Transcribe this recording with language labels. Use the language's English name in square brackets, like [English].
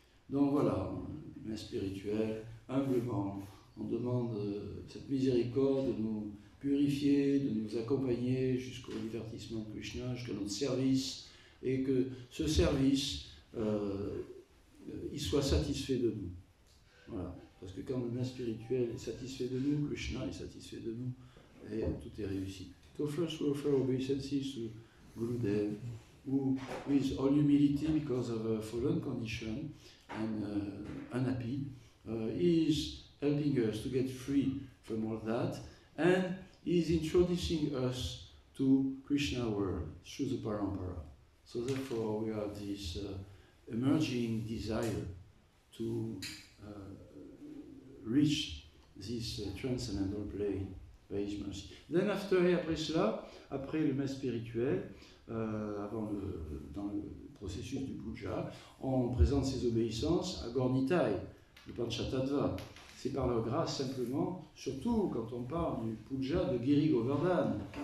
[French] Donc voilà, main spirituelle, humblement, on demande cette miséricorde de nous purifier, de nous accompagner jusqu'au divertissement de Krishna, jusqu'à notre service, et que ce service, il soit satisfait de nous. Voilà. Parce que quand le main spirituel est satisfait de nous, Krishna est satisfait de nous, et tout est réussi. [English] So first we offer obeisances to Gurudev, who with all humility because of a fallen condition and unhappy, is helping us to get free from all that, and is introducing us to Krishna world through the parampara. So therefore we have this emerging desire to reach this transcendental plane by His mercy. Then after, [French] et après cela, après le maître spirituel, dans le processus du puja, on présente ses obéissances à Gornitai, le Panchatattva. C'est par leur grâce simplement, surtout quand on parle du puja de Giri Govardhan.